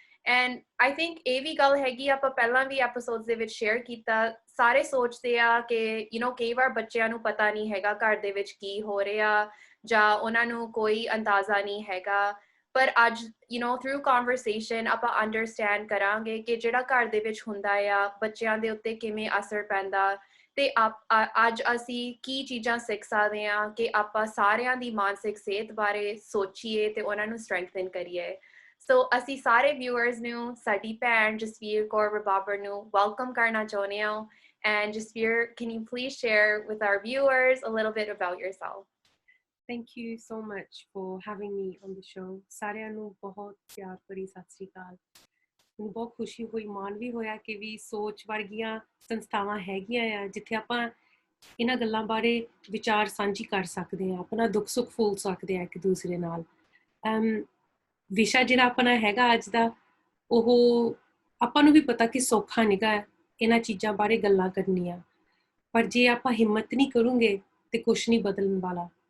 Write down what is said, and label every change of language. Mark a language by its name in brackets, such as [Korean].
[English] and I think [Punjabi] ਇਹ ਵੀ ਗੱਲ ਹੈਗੀ, ਆਪਾਂ ਪਹਿਲਾਂ ਵੀ ਐਪੀਸੋਡਸ ਦੇ ਵਿੱਚ ਸ਼ੇਅਰ ਕੀਤਾ, ਸਾਰੇ ਸੋਚਦੇ ਆ ਕਿ ਕਈ ਵਾਰ ਬੱਚਿਆਂ ਨੂੰ ਪਤਾ ਨਹੀਂ ਹੈਗਾ ਘਰ ਦੇ ਵਿੱਚ ਕੀ ਹੋ ਰਿਹਾ, ਜਾਂ ਉਹਨਾਂ ਨੂੰ ਕੋਈ ਅੰਦਾਜ਼ਾ ਨਹੀਂ ਹੈਗਾ, ਪਰ ਅੱਜ ਥਰੂ ਕਨਵਰਸੇਸ਼ਨ ਆਪਾਂ ਅੰਡਰਸਟੈਂਡ ਕਰਾਂਗੇ ਕਿ ਜਿਹੜਾ ਘਰ ਦੇ ਵਿੱਚ ਹੁੰਦਾ ਆ, ਬੱਚਿਆਂ ਦੇ ਉੱਤੇ ਕਿਵੇਂ ਅਸਰ ਪੈਂਦਾ, ਤੇ ਅੱਜ ਅਸੀਂ ਕੀ ਚੀਜ਼ਾਂ ਸਿੱਖ ਸਕਦੇ ਹਾਂ ਕਿ ਆਪਾਂ ਸਾਰਿਆਂ ਦੀ ਮਾਨਸਿਕ ਸਿਹਤ ਬਾਰੇ ਸੋਚੀਏ ਤੇ ਉਹਨਾਂ ਨੂੰ ਸਟਰੈਂਥਨ ਕਰੀਏ। ਸੋ ਅਸੀਂ ਸਾਰੇ ਵਿਊਅਰਸ ਨੂੰ ਸਾਡੀ ਭੈਣ ਜਸਵੀਰ ਕੌਰ ਰਬਾਬਰ ਨੂੰ ਵੈਲਕਮ ਕਰਨਾ ਚਾਹੁੰਦੇ ਹਾਂ। [English] And Jasveer, can you please share with our viewers a little bit about yourself? Thank you so much for having me on the show. [Punjabi] ਸਾਰਿਆਂ ਨੂੰ ਬਹੁਤ ਪਿਆਰ ਭਰੀ ਸਤਿ ਸ਼੍ਰੀ ਅਕਾਲ। ਮੈਨੂੰ ਬਹੁਤ ਖੁਸ਼ੀ ਹੋਈ, ਮਾਣ ਵੀ ਹੋਇਆ ਕਿ ਵੀ ਸੋਚ ਵਰਗੀਆਂ ਸੰਸਥਾਵਾਂ ਹੈਗੀਆਂ ਆ ਜਿੱਥੇ ਆਪਾਂ ਇਹਨਾਂ ਗੱਲਾਂ ਬਾਰੇ ਵਿਚਾਰ ਸਾਂਝੀ ਕਰ ਸਕਦੇ ਹਾਂ, ਆਪਣਾ ਦੁੱਖ ਸੁੱਖ ਫੋਲ ਸਕਦੇ ਹਾਂ ਇੱਕ ਦੂਸਰੇ ਨਾਲ। ਵਿਸ਼ਾ ਜਿਹੜਾ ਆਪਣਾ ਹੈਗਾ ਅੱਜ ਦਾ, ਉਹ ਆਪਾਂ ਨੂੰ ਵੀ ਪਤਾ ਕਿ ਸੌਖਾ ਨਿਗਾ ਇਹਨਾਂ ਚੀਜ਼ਾਂ ਬਾਰੇ ਗੱਲਾਂ ਕਰਨੀਆਂ, ਪਰ ਜੇ ਆਪਾਂ ਹਿੰਮਤ ਨਹੀਂ ਕਰੂੰਗੇ ਤੇ ਕੁਛ ਨਹੀਂ ਬਦਲਣ ਵਾਲਾ।